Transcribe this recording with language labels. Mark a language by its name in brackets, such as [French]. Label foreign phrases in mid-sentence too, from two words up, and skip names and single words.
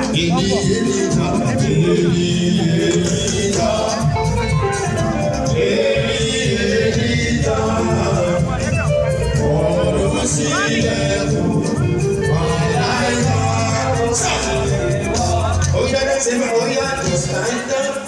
[Yoruba] Èmi, èmi ta, èmi, èmi ta, èmi, èmi ta. Ọ̀rọ̀ sílẹ̀ kù, wàhálà ìlà. Ó yá, [English] that's it, [Yoruba] ó yá, [English] it's time to